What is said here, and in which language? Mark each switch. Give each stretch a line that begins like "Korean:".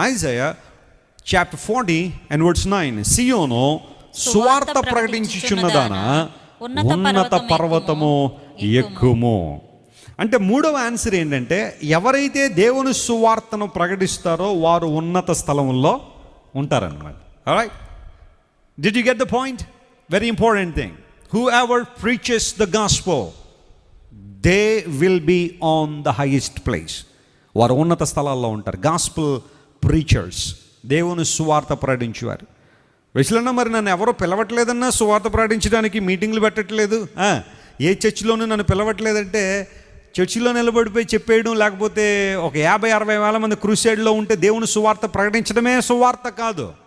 Telugu: Isaiah chapter 40:9. సియోను సువార్త ప్రకటించుచున్నదాన ఉన్నత పర్వతము ఎక్కుము. అంటే మూడవ ఆన్సర్ ఏంటంటే, ఎవరైతే దేవుని సువార్తను ప్రకటిస్తారో వారు ఉన్నత స్థలంలో ఉంటారన్నమాట.
English: Alright, did you get the point? Very important thing. Whoever preaches the gospel, they will be on the highest place.
Telugu: వారు ఉన్నత స్థలాల్లో ఉంటారు.
English: gospel preachers,
Telugu: దేవుని సువార్త ప్రకటించేవారు. విషయంలో మరి నన్ను ఎవరో పిలవట్లేదన్నా సువార్త ప్రకటించడానికి మీటింగ్లు పెట్టట్లేదు, ఏ చర్చిలోనూ నన్ను పిలవట్లేదంటే చర్చిలో నిలబడిపోయి చెప్పేయడం, లేకపోతే ఒక 50-60 వేల మంది క్రూసైడ్లో ఉంటే దేవుని సువార్త ప్రకటించడమే సువార్త కాదు.